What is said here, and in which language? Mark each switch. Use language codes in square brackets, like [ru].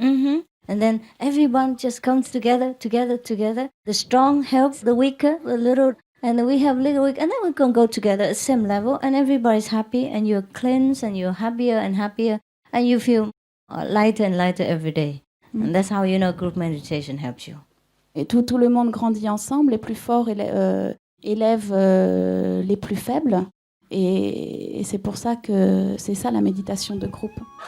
[en] Mm-hmm. And then everyone just comes together. The strong helps the weaker, the little, and we have little weak, and then we can go together at the same level, and everybody's happy, and you're cleansed, and you're happier and happier, and you feel lighter and lighter every day. And that's how group meditation helps you. [fr] Et tout le monde grandit ensemble, les plus forts élèvent les plus faibles, et c'est pour ça que c'est ça la méditation de groupe.